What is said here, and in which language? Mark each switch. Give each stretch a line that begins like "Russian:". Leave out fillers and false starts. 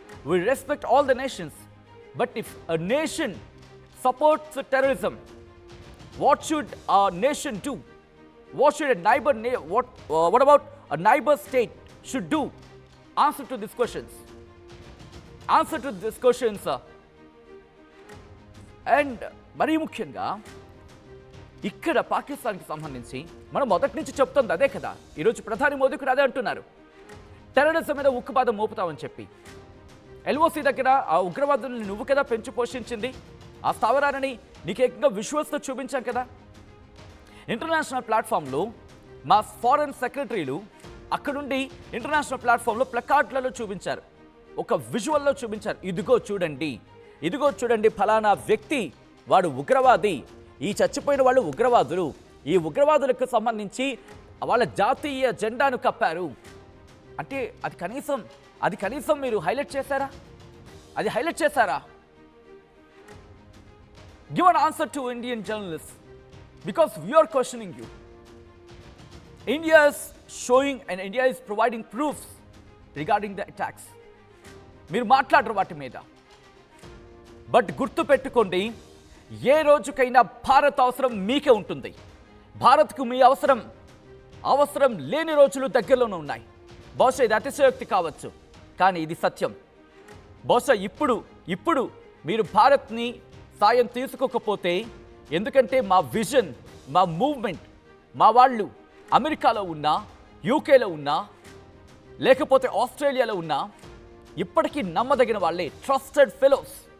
English: We respect all the nations, but if a nation supports terrorism, what should a nation do? What should a neighbor, what about a neighbor state should do? Answer to these questions. Answer to these questions.
Telugu: And మరీ ముఖ్యంగా ఇక్కడ పాకిస్తాన్కి సంబంధించి మనం మొదటి నుంచి చెప్తుంది అదే కదా. ఈరోజు ప్రధాని మోదీ కూడా అదే అంటున్నారు, టెర్రరిజం మీద ఉక్కుపాదం మోపుతామని చెప్పి. ఎల్ఓసి దగ్గర ఆ ఉగ్రవాదుల్ని నువ్వు కదా పెంచి పోషించింది, ఆ స్థావరాన్ని నీకు ఏకంగా విజువల్స్తో చూపించాం కదా. ఇంటర్నేషనల్ ప్లాట్ఫామ్లో మా ఫారెన్ సెక్రటరీలు అక్కడుండి ఇంటర్నేషనల్ ప్లాట్ఫామ్లో ప్లకార్డులలో చూపించారు, ఒక విజువల్లో చూపించారు. ఇదిగో చూడండి ఫలానా వ్యక్తి వాడు ఉగ్రవాది, ఈ చచ్చిపోయిన వాళ్ళు ఉగ్రవాదులు, ఈ ఉగ్రవాదులకు సంబంధించి వాళ్ళ జాతీయ జెండాను కప్పారు అంటే అది కనీసం మీరు హైలైట్ చేశారా? అది హైలైట్ చేశారా?
English: Give an answer to Indian journalist, because we are questioning you. India is showing and India is providing proofs regarding the attacks.
Telugu: మీరు మాట్లాడరు వాటి మీద. బట్ గుర్తు పెట్టుకోండి, ఏ రోజుకైనా భారత్ అవసరం మీకే ఉంటుంది. భారత్కు మీ అవసరం లేని రోజులు దగ్గరలోనే ఉన్నాయి. బహుశా ఇది అతిశయోక్తి కావచ్చు, కానీ ఇది సత్యం. బహుశా ఇప్పుడు మీరు భారత్ని సాయం తీసుకోకపోతే, ఎందుకంటే మా విజన్, మా మూవ్మెంట్, మా వాళ్ళు అమెరికాలో ఉన్నా, యూకేలో ఉన్నా, లేకపోతే ఆస్ట్రేలియాలో ఉన్నా ఇప్పటికీ నమ్మదగిన వాళ్ళే, ట్రస్టెడ్ ఫెలోస్.